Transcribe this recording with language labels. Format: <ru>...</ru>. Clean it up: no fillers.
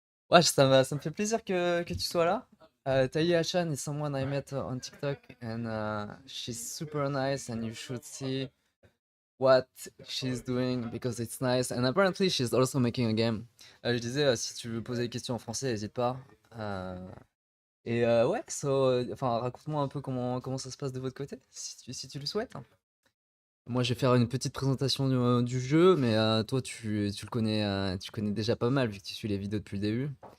<fr>Ouais, ça me fait plaisir que tu sois là.</fr> <en>Talia-chan is someone I met on TikTok, and she's super nice, and you should see what she's doing because it's nice. And apparently, she's also making a game.</en> <fr>Je disais, si tu veux poser des questions en français, n'hésite pas. Ouais, enfin, raconte-moi un peu comment ça se passe de votre côté, si tu le souhaites. Moi, je vais faire une petite présentation du jeu, mais toi, tu le connais déjà pas mal vu que tu suis les vidéos depuis le début.</fr>